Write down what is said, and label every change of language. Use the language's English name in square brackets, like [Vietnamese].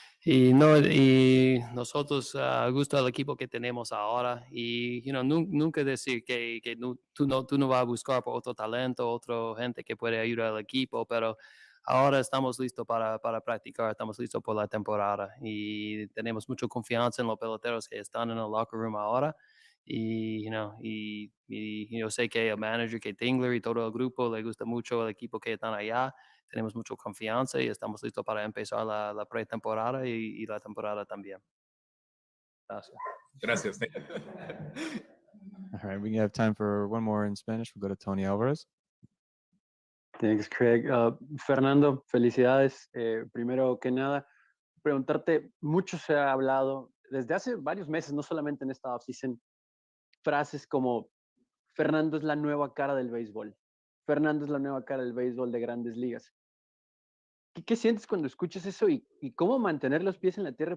[Spanish] y nosotros, gusto al equipo que tenemos ahora, y nunca decir que tú no vas a buscar por otro talento, otra gente que puede ayudar al equipo, pero ahora estamos listos para practicar, estamos listos por la temporada y tenemos mucha confianza en los peloteros que están en el locker room ahora. Y yo sé que el manager, que Tingler y todo el grupo le gusta mucho el equipo que están allá. Tenemos mucha confianza y estamos listos para empezar la pretemporada y la temporada también. Gracias. Gracias. [English] All right, we have time for one more in Spanish. We'll go to Tony Alvarez. Thanks, Craig. [Spanish] Fernando, felicidades. Primero que nada, preguntarte, mucho se ha hablado desde hace varios meses, no solamente en esta offseason, frases como Fernando es la nueva cara del béisbol. Fernando es la nueva cara del béisbol de Grandes Ligas. ¿Qué sientes cuando escuchas eso y cómo mantener los pies en la tierra?